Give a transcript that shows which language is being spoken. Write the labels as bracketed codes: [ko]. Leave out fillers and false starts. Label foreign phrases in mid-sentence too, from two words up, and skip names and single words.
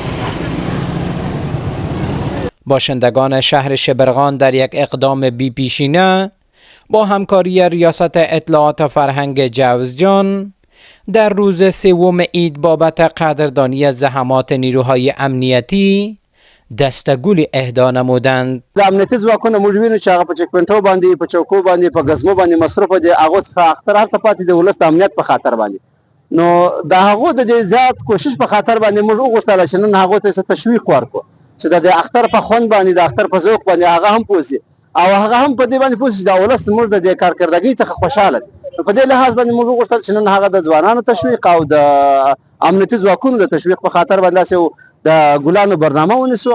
[fa] باشندگان شهر شبرغان در یک اقدام بی‌پیشینه با همکاری ریاست اطلاعات فرهنگ جوزجان در روز 3 عید بابت قدردانی زحمات نیروهای امنیتی دستگل اهدا نمودند. [ps] امنیتي ځواکونه موږ وینو چې هغه په چک پوینټو باندې په چوکو باندې په غزمو باندې مصرف دي، هغه څخه اختر هر څه پاتې د ولس د امنیت په خاطر باندې نو د هغه د زیات کوشش په خاطر باندې موږ وغوښتل چې نن هغه ته تشویق ورکړو چې د اختر په خوند باندې د اختر په ذوق باندې هغه هم پوسی او هغه هم په دې باندې پوسی د ولس موږ د کارکردګۍ څخه خوشاله په دې لحاظ باندې موږ وغوښتل چې نن هغه د ځوانانو تشویق او د امنیتي ځواکونو د تشویق په خاطر باندې د ګلانو برنامه ونیسو.